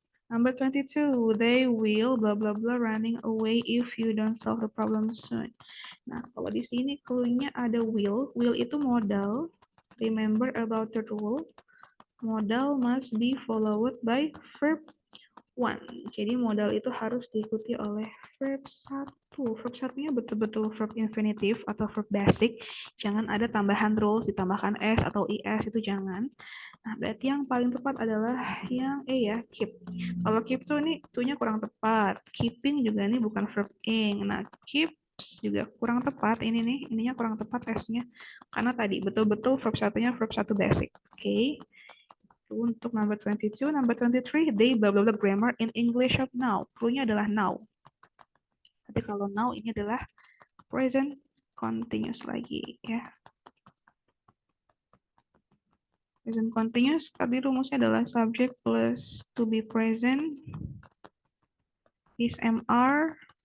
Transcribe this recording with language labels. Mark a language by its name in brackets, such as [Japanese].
[English] Number 22, they will blah blah blah running away if you don't solve the problem soon. [Indonesian] Nah, kalau di sini clue-nya ada will. Will itu modal. [English] Remember about the rule. Modal must be followed by verb 1. [Indonesian] Jadi modal itu harus diikuti oleh verb 1. Verb 1-nya betul-betul verb infinitive atau verb basic. Jangan ada tambahan rules, ditambahkan s atau is, itu jangan. Nah, berarti yang paling tepat adalah yang E ya, keep. Kalau keep tuh ini tuh-nya kurang tepat. Keeping juga ini bukan verb ing. Nah, keeps juga kurang tepat. Ini nih, ininya kurang tepat S-nya. Karena tadi betul-betul verb satunya verb 1 basic. Oke. [English] Untuk number 22, number 23, they blah blah blah grammar in English of now. [Indonesian] Clue-nya adalah now. Tapi kalau now ini adalah present continuous lagi ya. [English] Present continuous, tadi rumusnya adalah subject plus to be present is MR